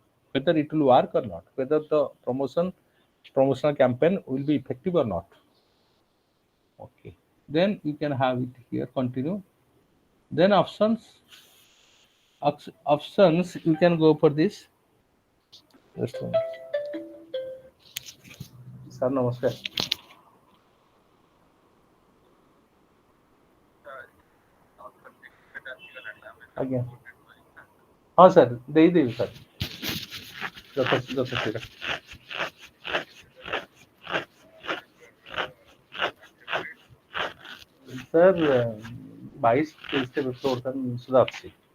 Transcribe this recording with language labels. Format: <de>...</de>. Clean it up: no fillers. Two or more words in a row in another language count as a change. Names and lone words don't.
<en>Whether it will work or not, whether the promotional campaign will be effective or not. Okay. Then you can have it here, continue. Then options, you can go for this. Just a minute. Sir, namaskar.</en> <or>ଆଜ୍ଞା ହଁ ସାର୍ ଦେଇଦେବି ସାର୍ ଯଥା ସାର୍ 22-23 ବର୍ତ୍ତମାନ ସୁଦ୍ଧା ଅଛି।</or>